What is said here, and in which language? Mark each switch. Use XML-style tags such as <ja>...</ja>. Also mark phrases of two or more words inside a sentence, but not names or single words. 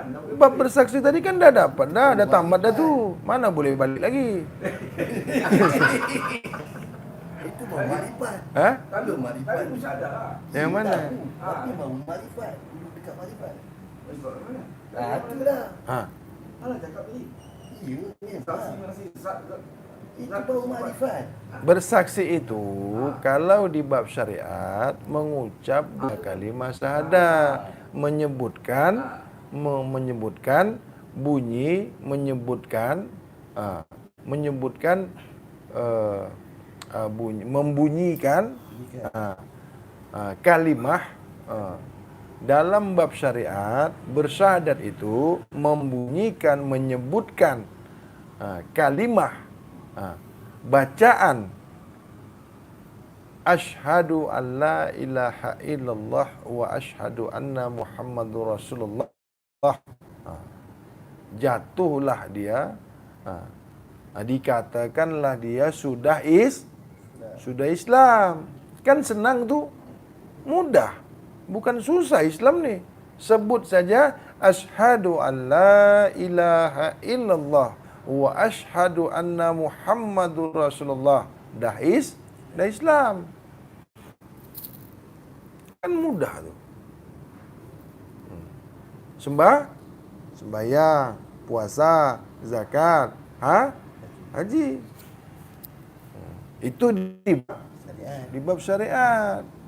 <ms>Bab bersaksi tadi kan dah dapat dah tamat dah tu. Mana boleh balik lagi? Itu baru marifat. Kalau marifat. Tadi mesti ada lah. Yang mana? Tapi baru marifat. Duduk dekat marifat. Sebab mana? Itulah. Alah cakap tadi. Iya, Saksi masih itu baru marifat. Bersaksi itu kalau di bab syariat mengucap kalimah syahadah, menyebutkan bunyi, bunyi, membunyikan kalimah. Dalam bab syariat bersyahadat itu membunyikan, menyebutkan kalimah, bacaan</ms> <ar>أشهد أن لا إله إلا الله وأشهد أن محمدا رسول الله.</ar> <ms>Jatuhlah dia, dikatakanlah dia sudah Islam. Kan senang tu, mudah, bukan susah Islam ni. Sebut saja</ms> <ar>أشهد أن لا إله إلا الله وأشهد أن محمدا رسول الله.</ar> <ms>Dah Islam. Kan mudah tu. Sembahyang, puasa, zakat, haji. Itu di bab syariat.</ms>